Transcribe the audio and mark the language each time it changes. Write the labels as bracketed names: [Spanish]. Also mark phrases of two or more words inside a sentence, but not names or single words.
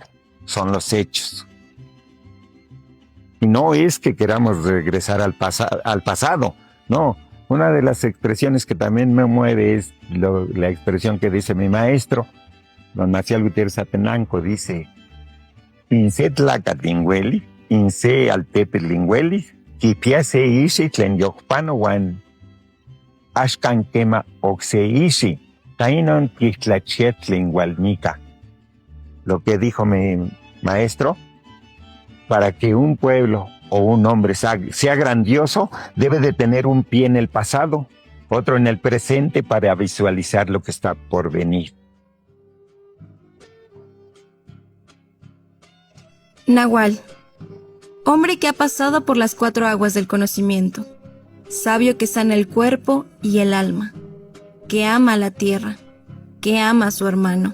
[Spanish] Son los hechos. Y no es que queramos regresar al pasado, no. Una de las expresiones que también me mueve es la expresión que dice mi maestro, don Maciel Gutiérrez Atenanco, dice, [Nahuatl languages] Inse tlacatingueli, inse altepetlingueli, kipiase ishi tlen yokpano wan ashkan kema okse ishi, tainon titlachietlingualnica. [Spanish] Lo que dijo mi maestro, para que un pueblo o un hombre sea grandioso, debe de tener un pie en el pasado, otro en el presente para visualizar lo que está por venir. Nahual, hombre que ha pasado por las 4 aguas del conocimiento, sabio que sana el cuerpo y el alma, que ama a la tierra, que ama a su hermano.